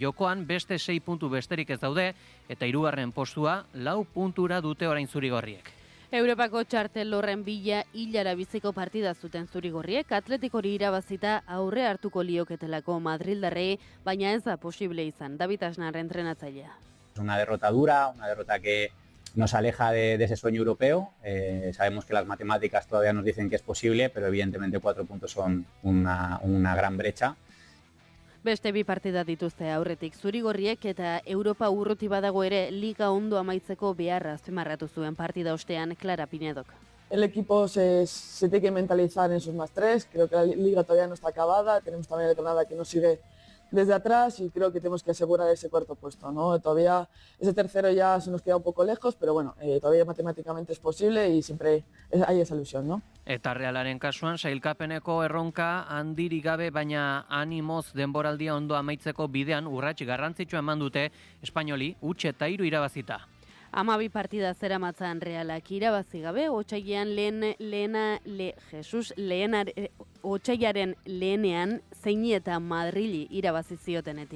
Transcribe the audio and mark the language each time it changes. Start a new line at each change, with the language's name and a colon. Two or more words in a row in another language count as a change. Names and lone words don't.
Basque: Jokoan beste 6 puntu besterik ez daude eta 3. postua 4 puntura dute orain zurigorriek. Europako txartel horren bila hilara biziko partida zuten zurigorriek, Atletikori irabazita aurre hartuko lioketelako Madrildarrei, baina ez da posible izan. David Asnar entrenatzailea.
Spanish: Una derrota dura, una derrota que nos aleja de ese sueño europeo. Sabemos que las matemáticas todavía nos dicen que es posible, pero evidentemente 4 puntos son una gran brecha.
Basque: Beste bi partida dituzte aurretik Zurigorriek eta Europa urruti badago ere liga ondo amaitzeko beharra azpimarratu zuen partida ostean Clara Pinedok.
Spanish: El equipo se tiene que mentalizar en sus más tres, creo que la liga todavía no está acabada, tenemos también el Granada que nos sigue desde atrás y creo que tenemos que asegurar ese cuarto puesto, ¿no? Todavía ese tercero ya se nos queda un poco lejos, pero bueno, todavía matemáticamente es posible y siempre hay esa ilusión, ¿no?
Basque: Eta Realaren kasuan sailkapeneko erronka handirik gabe baina animoz denboraldia ondo amaitzeko bidean urrats garrantzitsua eman dute Espainoli 3 irabazita. 12 partida zeramatzan Realak irabazi gabe, Otsaiaren lehenean Zeini eta Madrili irabazi ziotenetik.